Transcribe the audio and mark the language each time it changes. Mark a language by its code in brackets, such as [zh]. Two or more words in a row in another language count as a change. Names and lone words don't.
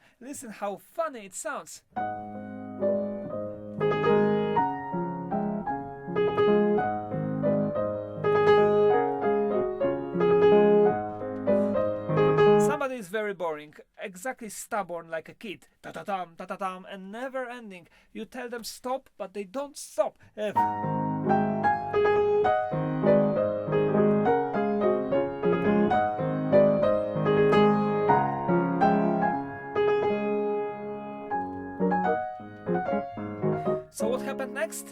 [en] Listen how funny it sounds. Somebody is very boring, exactly stubborn like a kid, ta-ta-tam, and never ending. You tell them stop, but they don't stop. So what happened next?